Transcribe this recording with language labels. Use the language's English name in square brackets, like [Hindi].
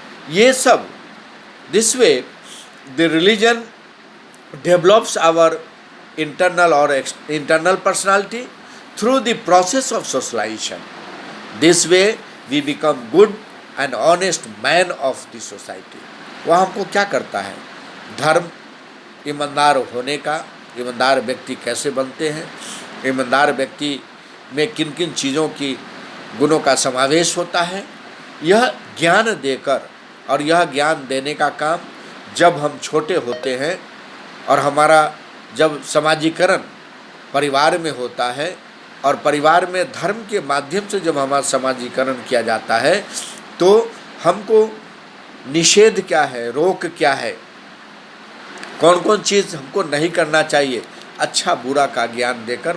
[Hindi] ये सब [English] This way the religion develops our internal personality through the process of socialization. This way we become good and honest man of the society. [Hindi] वह हमको क्या करता है? धर्म ईमानदार होने का, ईमानदार व्यक्ति कैसे बनते हैं, ईमानदार व्यक्ति में किन किन चीज़ों की गुणों का समावेश होता है, यह ज्ञान देकर, और यह ज्ञान देने का काम जब हम छोटे होते हैं और हमारा जब समाजीकरण परिवार में होता है, और परिवार में धर्म के माध्यम से जब हमारा समाजीकरण किया जाता है, तो हमको निषेध क्या है, रोक क्या है, कौन कौन चीज़ हमको नहीं करना चाहिए, अच्छा बुरा का ज्ञान देकर।